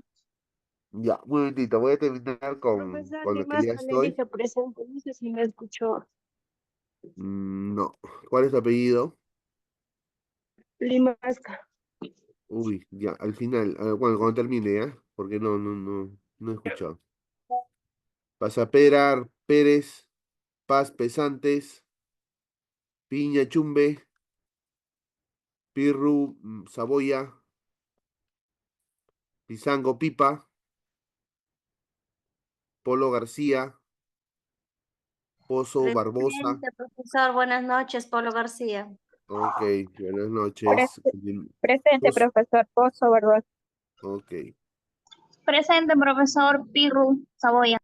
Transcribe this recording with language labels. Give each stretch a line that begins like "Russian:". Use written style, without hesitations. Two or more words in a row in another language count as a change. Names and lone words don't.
Spanish: Ya, un momentito, voy a terminar con lo que ya estoy. presente, no sé si me escuchó. No. ¿Cuál es tu apellido? Limasca. Uy, ya, al final, bueno, cuando termine, ¿ya? Porque no he escuchado. Pasapera, Pérez, Paz Pesantes, Piña Chumbe, Pirru Saboya, Pizango Pipa, Polo García, Pozo Barbosa. Profesor, buenas noches, Pablo García. Ok, buenas noches. Presente, Pozo, profesor Pozo, ¿verdad? ok. Presente, profesor Pirru Saboya.